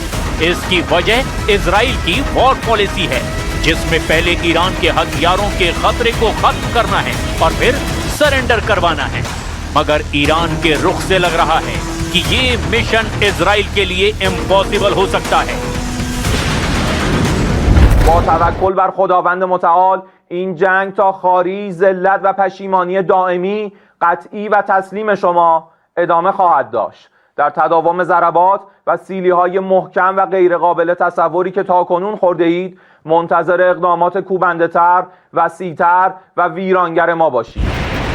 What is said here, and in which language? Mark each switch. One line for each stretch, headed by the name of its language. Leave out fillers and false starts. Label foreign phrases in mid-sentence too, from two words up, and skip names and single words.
Hindi: इसकी वजह इजराइल की
English: war policy
Hindi: है, जिसमें पहले ईरान के हथियारों के खतरे को खत्म करना है और फिर सरेंडर करवाना है। मगर ईरान के रुख से लग रहा है कि ये मिशन इजराइल के लिए इम्पॉसिबल हो सकता है।
Persian: با توکل بر خداوند متعال این جنگ تا خواری، ذلت و پشیمانی دائمی، قطعی و تسلیم شما ادامه خواهد داشت. در تداوم ضربات و سیلی‌های محکم و غیرقابل تصوری که تاکنون خورده اید، منتظر اقدامات کوبنده‌تر، وسیع‌تر و ویرانگر ما باشید.